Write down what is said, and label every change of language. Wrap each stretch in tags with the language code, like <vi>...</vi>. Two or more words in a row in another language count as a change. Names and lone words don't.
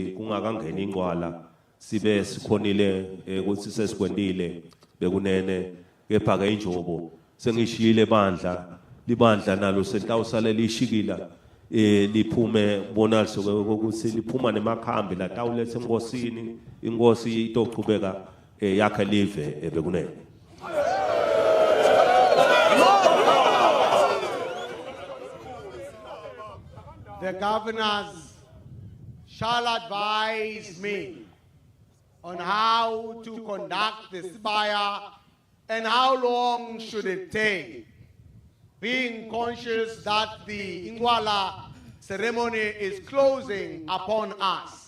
<ss>kungakangeni ingqwala sibe sikhonile ukuthi sesikwendile bekunene kepha ke injobo sengishiyile bandla libandla nalo sentawusale lishikila liphume bonalise ukuthi liphuma nemakhambi latawulethe enkosini inkosi itochubeka yakhe live bekunene.</ss> <en>The governors shall advise me on how to conduct the Sibaya and how long should it take, being conscious that the Ingwala ceremony is closing upon us.</en>